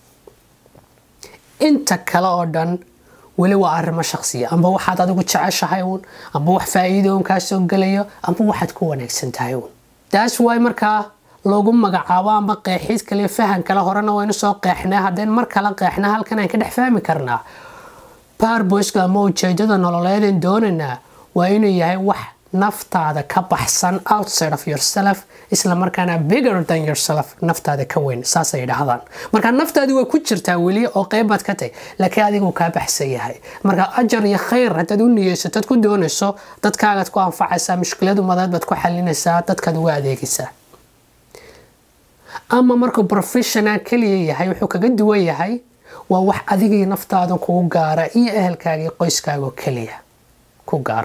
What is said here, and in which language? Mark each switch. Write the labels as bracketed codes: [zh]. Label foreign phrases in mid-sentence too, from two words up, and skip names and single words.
[so] inta kale oo dhan weli waa arrimo shakhsiya amba waxaad adigu jeceshahay uun amba wax faa'iido uun kaa soo galayo amba waxaad ku wanaagsan tahay uun. taas waay markaa loogu magacaabo amba qeexid kale fahan kale horena waynu soo qeexnaa haddeen mar kale qeexnaa halkan aan ka dhex fahmi karnaa purpose-ka ama ujeedada nololeed ee doonaynaa waa inuu yahay wax naftaada ka baxsan [en] outside of yourself [so] isla markaana [en] bigger than yourself [so] naftaada ka weyn saasay yidhaahdaan. marka naftaadi way ku jirtaa weli oo qeybaad ka tahay laakiin adigu kaa baxsan yahay marka ajar iyo khayr haddaad u niyeysatad ku doonayso dadkaagaad ku anfacaysaa mushkilad umadeed baad ku xalinaysaa dadkaad uga adeegaysaa. ama markuu professional kaliya yahay wuxuu kaga duwan yahay waa wax adigii naftaada kugu gaara iyo ehelkaaga iyo qoyskaaga kaliya ku gaara.